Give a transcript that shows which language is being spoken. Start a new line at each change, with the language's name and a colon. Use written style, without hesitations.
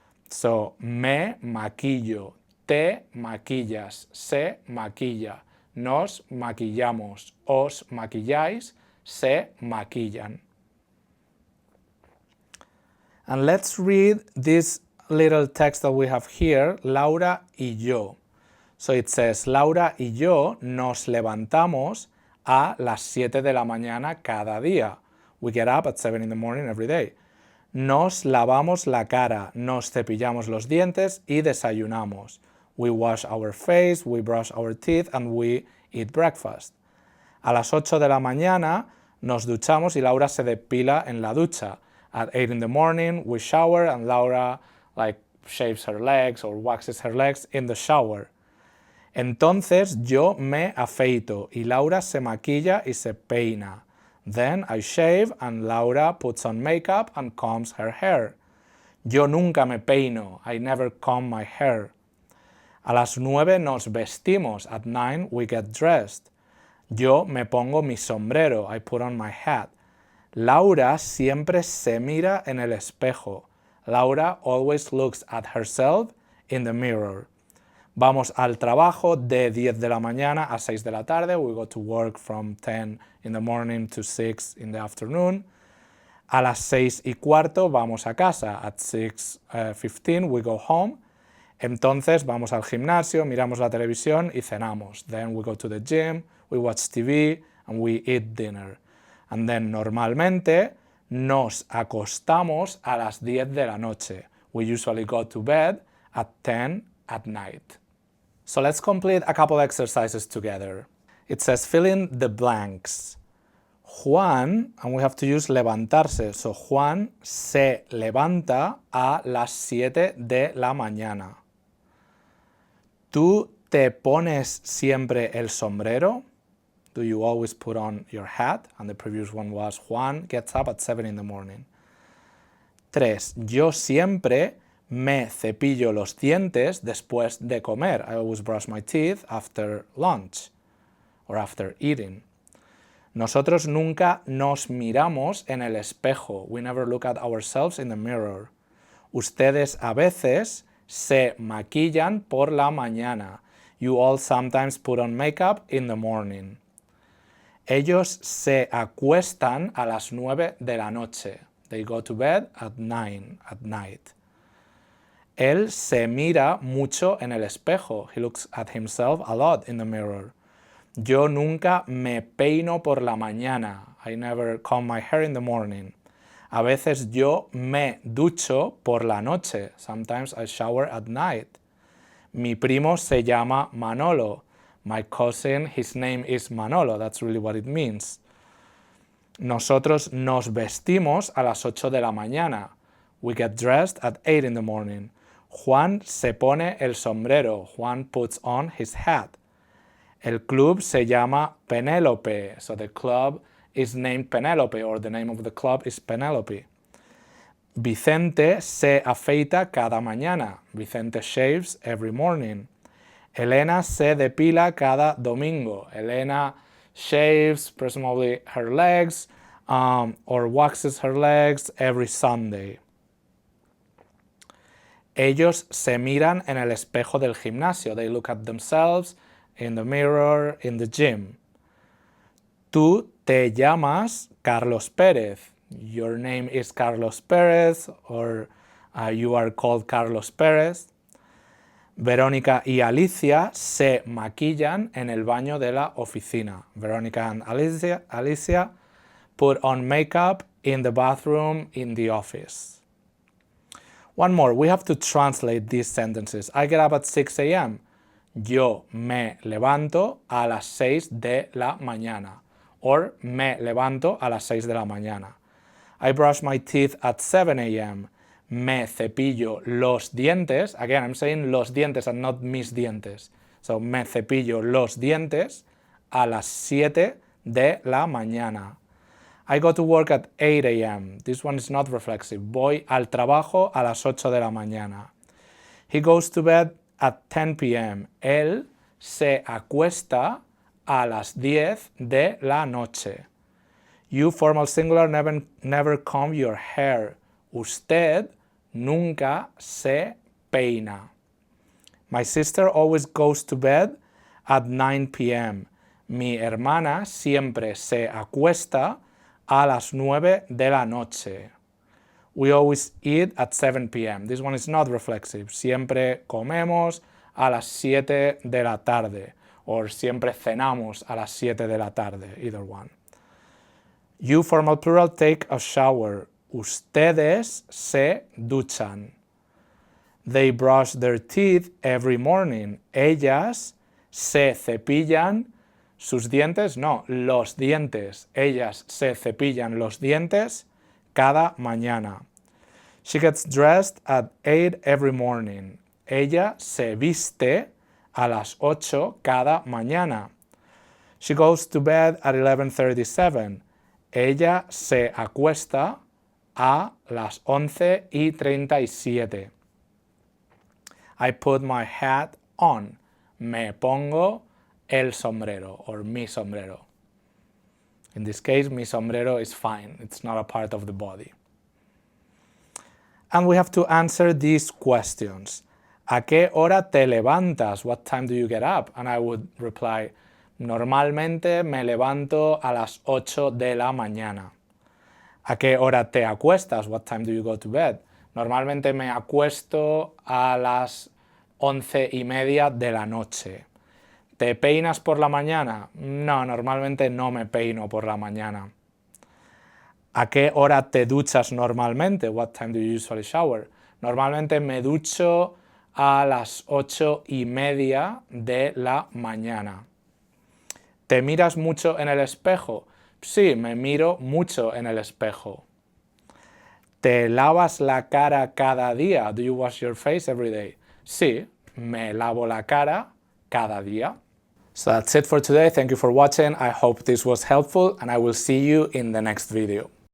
Spanish: So, me maquillo, te maquillas, se maquilla, nos maquillamos, os maquilláis, se maquillan.
English: And let's read this little text that we have here,
Spanish: Laura y yo.
English: So it says,
Spanish: Laura y yo nos levantamos a las 7 de la mañana cada día.
English: We get up at 7 in the morning every day.
Spanish: Nos lavamos la cara, nos cepillamos los dientes y desayunamos.
English: We wash our face, we brush our teeth, and we eat breakfast.
Spanish: A las 8 de la mañana nos duchamos y Laura se depila en la ducha.
English: At 8 in the morning we shower and Laura shaves her legs or waxes her legs in the shower.
Spanish: Entonces yo me afeito y Laura se maquilla y se peina.
English: Then I shave and Laura puts on makeup and combs her hair.
Spanish: Yo nunca me peino.
English: I never comb my hair.
Spanish: A las 9 nos vestimos.
English: At 9 we get dressed.
Spanish: Yo me pongo mi sombrero.
English: I put on my hat.
Spanish: Laura siempre se mira en el espejo.
English: Laura always looks at herself in the mirror.
Spanish: Vamos al trabajo de 10 de la mañana a 6 de la tarde.
English: We go to work from 10 in the morning to 6 in the afternoon.
Spanish: A las 6:15 vamos a casa.
English: At 6:15 we go home.
Spanish: Entonces vamos al gimnasio, miramos la televisión y cenamos.
English: Then we go to the gym, we watch TV and we eat dinner. And then
Spanish: normalmente nos acostamos a las 10 de la noche.
English: We usually go to bed at 10 at night. So let's complete a couple exercises together. It says fill in the blanks. Juan, and we have to use levantarse.
Spanish: So Juan se levanta a las 7 de la mañana. ¿Tú te pones siempre el sombrero?
English: Do you always put on your hat? And the previous one was Juan gets up at 7 in the morning. 3.
Spanish: Yo siempre me cepillo los dientes después de comer.
English: I always brush my teeth after lunch or after eating.
Spanish: Nosotros nunca nos miramos en el espejo.
English: We never look at ourselves in the mirror.
Spanish: Ustedes a veces se maquillan por la mañana.
English: You all sometimes put on makeup in the morning.
Spanish: Ellos se acuestan a las 9 de la noche.
English: They go to bed at 9 at night.
Spanish: Él se mira mucho en el espejo.
English: He looks at himself a lot in the mirror.
Spanish: Yo nunca me peino por la mañana.
English: I never comb my hair in the morning.
Spanish: A veces yo me ducho por la noche.
English: Sometimes I shower at night.
Spanish: Mi primo se llama Manolo.
English: My cousin, his name is Manolo. That's really what it means.
Spanish: Nosotros nos vestimos a las 8 de la mañana.
English: We get dressed at 8 in the morning.
Spanish: Juan se pone el sombrero.
English: Juan puts on his hat.
Spanish: El club se llama Penélope.
English: So the club is named Penelope, or the name of the club is Penelope.
Spanish: Vicente se afeita cada mañana.
English: Vicente shaves every morning.
Spanish: Elena se depila cada domingo.
English: Elena shaves, presumably her legs, or waxes her legs every Sunday.
Spanish: Ellos se miran en el espejo del gimnasio.
English: They look at themselves in the mirror in the gym.
Spanish: Tú te llamas Carlos Pérez.
English: Your name is Carlos Pérez, or you are called Carlos Pérez.
Spanish: Verónica y Alicia se maquillan en el baño de la oficina.
English: Verónica and Alicia put on makeup in the bathroom in the office. One more, we have to translate these sentences. I get up at 6 a.m.
Spanish: Yo me levanto a las 6 de la mañana. Or me levanto a las 6 de la mañana.
English: I brush my teeth at 7 a.m.
Spanish: Me cepillo los dientes.
English: Again, I'm saying
Spanish: los dientes
English: and not
Spanish: mis dientes. So, me cepillo los dientes a las 7 de la mañana.
English: I go to work at 8 a.m. This one is not reflexive.
Spanish: Voy al trabajo a las 8 de la mañana.
English: He goes to bed at 10 p.m.
Spanish: Él se acuesta a las 10 de la noche.
English: You, formal singular, never comb your hair.
Spanish: Usted nunca se peina.
English: My sister always goes to bed at 9 p.m.
Spanish: Mi hermana siempre se acuesta a las 9 de la noche.
English: We always eat at 7 p.m. This one is not reflexive.
Spanish: Siempre comemos a las 7 de la tarde. Or siempre cenamos a las 7 de la tarde.
English: Either one. You, formal plural, take a shower.
Spanish: Ustedes se duchan.
English: They brush their teeth every morning.
Spanish: Ellas se cepillan sus dientes. No, los dientes. Ellas se cepillan los dientes cada mañana.
English: She gets dressed at 8 every morning.
Spanish: Ella se viste a las 8 cada mañana.
English: She goes to bed at 11:37.
Spanish: Ella se acuesta a las 11:37.
English: I put my hat on.
Spanish: Me pongo el sombrero, or mi sombrero.
English: In this case, mi sombrero is fine. It's not a part of the body. And we have to answer these questions.
Spanish: ¿A qué hora te levantas?
English: What time do you get up? And I would reply,
Spanish: normalmente me levanto a las 8 de la mañana. ¿A qué hora te acuestas?
English: What time do you go to bed?
Spanish: Normalmente me acuesto a las 11:30 de la noche. ¿Te peinas por la mañana? No, normalmente no me peino por la mañana. ¿A qué hora te duchas normalmente?
English: What time do you usually shower?
Spanish: Normalmente me ducho a las 8:30 de la mañana. ¿Te miras mucho en el espejo? Sí, me miro mucho en el espejo. ¿Te lavas la cara cada día?
English: Do you wash your face every day?
Spanish: Sí, me lavo la cara cada día.
English: So that's it for today. Thank you for watching. I hope this was helpful, and I will see you in the next video.